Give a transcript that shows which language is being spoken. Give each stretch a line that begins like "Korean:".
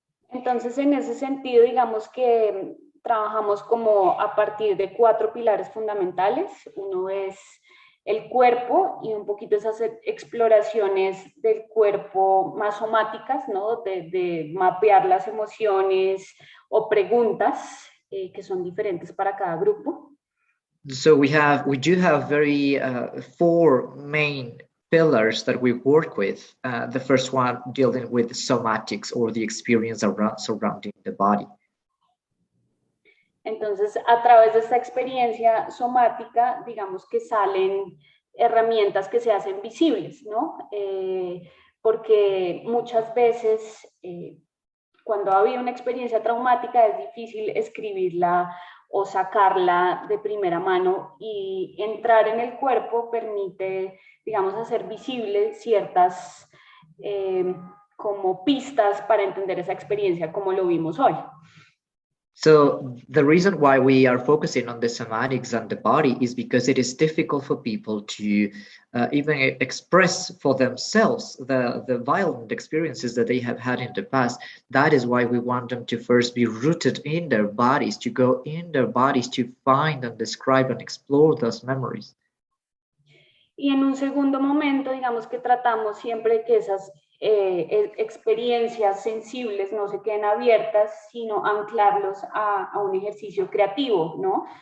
Spanish: Entonces, en ese sentido, digamos que trabajamos como a partir de 4 pilares fundamentales. Uno es el cuerpo y un poquito esas exploraciones del cuerpo más somáticas, ¿no? De mapear las emociones o preguntas que son diferentes para cada grupo.
English: So we do have very 4 main pillars that we work with. The first one dealing with somatics, or the experience surrounding the body.
Spanish: Entonces, a través de esta experiencia somática, digamos que salen herramientas que se hacen visibles, ¿no? Porque muchas veces, cuando ha habido una experiencia traumática, es difícil escribirla o sacarla de primera mano, y entrar en el cuerpo permite, digamos, hacer visibles ciertas como pistas para entender esa experiencia como lo vimos hoy.
English: So the reason why we are focusing on the semantics and the body is because it is difficult for people to even express for themselves the violent experiences that they have had in the past. That is why we want them to first be rooted in their bodies, to go in their bodies, to find and describe and explore those memories.
Spanish: Y en un segundo momento, digamos que tratamos siempre que esas experiencias sensibles no se queden abiertas, sino anclarlos a un ejercicio creativo, ¿no?